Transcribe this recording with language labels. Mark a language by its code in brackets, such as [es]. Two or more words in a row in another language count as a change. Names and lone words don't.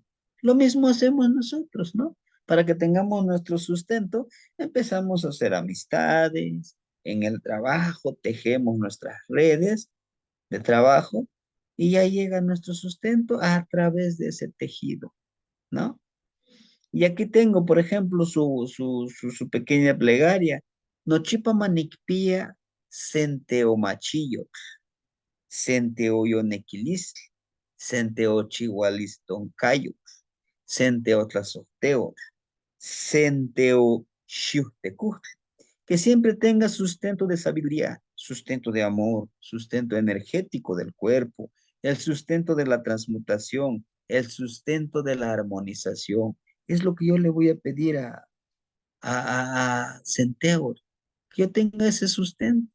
[es] Lo mismo hacemos nosotros, ¿no? Para que tengamos nuestro sustento, empezamos a hacer amistades en el trabajo, tejemos nuestras redes de trabajo y ya llega nuestro sustento a través de ese tejido, ¿no? Y aquí tengo, por ejemplo, su pequeña plegaria. [nah] Nochipa manicpia centeomachillo, centeoyonequilis, centeochihualistoncayo, centeotlasoteo, centeoxiuhtecuje. [es] Que siempre tenga sustento de sabiduría, sustento de amor, sustento energético del cuerpo, el sustento de la transmutación, el sustento de la armonización. Es lo que yo le voy a pedir a Centeo, que yo tenga ese sustento.